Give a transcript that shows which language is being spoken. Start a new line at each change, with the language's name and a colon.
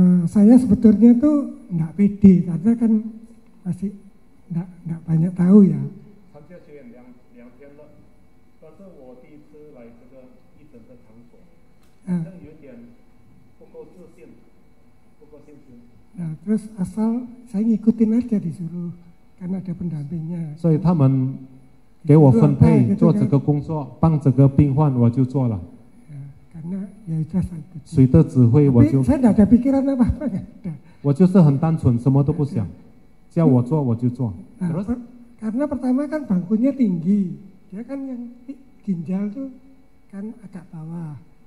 Indonesian: Saya sebetulnya tuh nggak pede karena kan masih nggak banyak tahu ya. Nah, terus asal saya ngikutin aja disuruh karena ada pendampingnya.
Chinese: 所以他们给我分配做这个工作，帮这个病患我就做了。
Indonesian: Karena ya itu saya ikuti.
Chinese: 谁的指挥我就。
Indonesian: saya nggak ada pikiran apa-apa nggak ada.
Chinese: 我就是很单纯，什么都不想，叫我做我就做。
Indonesian: Terus? Karena pertama kan bangkunya tinggi, dia kan yang ginjal tuh kan agak bawah.